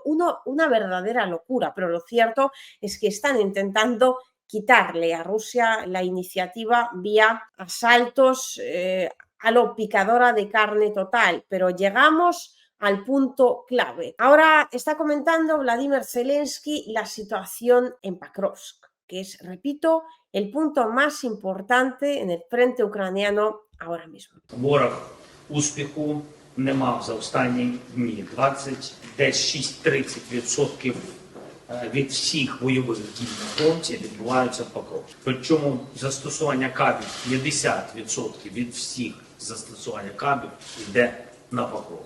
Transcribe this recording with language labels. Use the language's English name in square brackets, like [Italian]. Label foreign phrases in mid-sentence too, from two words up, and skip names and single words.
[Spanish] Una verdadera locura, pero lo cierto es que están intentando quitarle a Rusia la iniciativa vía asaltos a lo picadora de carne total, pero llegamos al punto clave. Ahora está comentando Vladimir Zelensky la situación en Pakrovsk, que es, repito, el punto más importante en el frente ucraniano ahora mismo. [Ukrainian] Ворог успіху не мав за останні дні. 20, десь 6-30% від всіх бойових дій на фронті відбуваються в Покровську. Причому застосування кабів 50% від всіх застосування кабів йде на Покровськ.